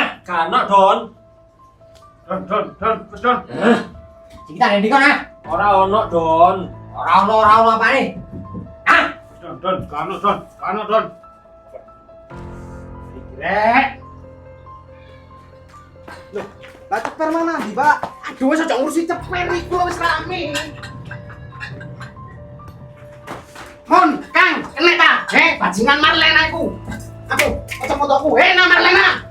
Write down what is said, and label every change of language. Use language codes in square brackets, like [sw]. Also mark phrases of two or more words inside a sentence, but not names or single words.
[jv] Kana, Don. Don. Sing tak nek ndi kono? Ora ono, Don. Ora ono apane? Hah? Don. Kano, Don. Rek. Loh, lah ceper mana ndi, Pak? Aduh, wis aja ngurusi ceper iku wis rame. Mon, Kang, kena ta? Bajingan Marlena iku. Aku, kacamataku. Marlena.